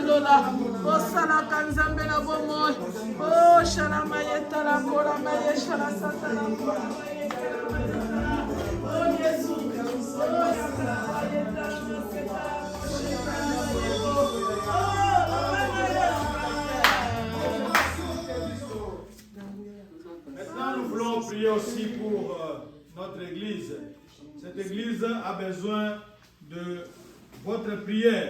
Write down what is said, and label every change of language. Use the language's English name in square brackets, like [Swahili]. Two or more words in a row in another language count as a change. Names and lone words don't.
[Lingala] lola osalaka nzambe na bomoi o shalama yetala kolama ye shala satala kolama yetala o Yesu o shalama yetala [French] Maintenant, nous voulons prier aussi pour notre église. Cette église a besoin de votre prière.